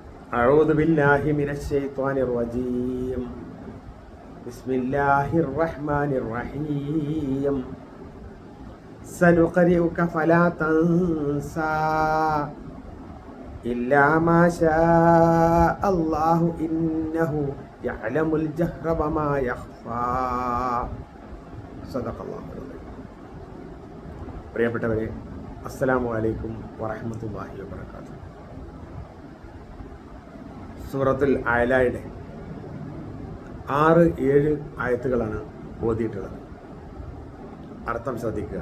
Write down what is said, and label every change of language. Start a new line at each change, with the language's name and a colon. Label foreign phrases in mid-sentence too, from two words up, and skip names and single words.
Arabic: أعوذ بالله من الشيطان الرجيم بسم الله الرحمن الرحيم سنقرئك فلا تنسى إلا ما شاء الله إنه يعلم الجهر وما يخفى صدق الله العظيم.
Malayalam: പ്രിയപ്പെട്ടവരെ,
Arabic: السلام عليكم ورحمة الله وبركاته.
Malayalam: സൂറത്തുൽ അഅലയുടെ 6-7 ആയത്തുകളാണ് ഓതിയിട്ടുള്ളത്. അർത്ഥം ശ്രദ്ധിക്കുക.